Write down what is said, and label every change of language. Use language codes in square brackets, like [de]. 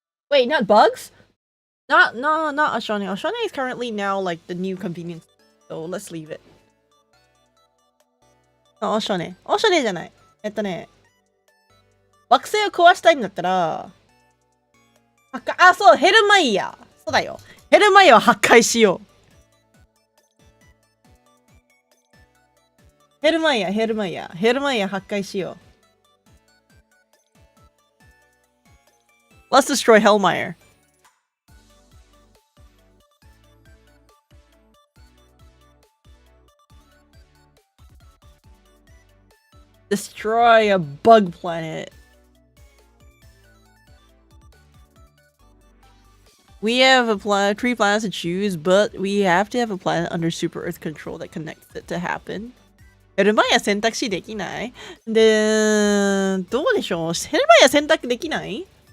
[en] Wait, not bugs? Not Ashane. Ashane is currently now like the new convenience, so let's leave it. Ashane. [ja] Ashane じゃない。惑星を壊したいんだったら、あ、そう、ヘルマイヤー。そうだよ。ヘルマイヤーを破壊しよう。ヘルマイヤ破壊しよう。 [en] Let's destroy Hellmeyer. Destroy a bug planet. We have a three planets to choose, but we have to have a planet under Super Earth control that connects it to happen. [ja] ヘルマイヤ選択肢できない？で、どうでしょう？ヘルマイヤ選択できない？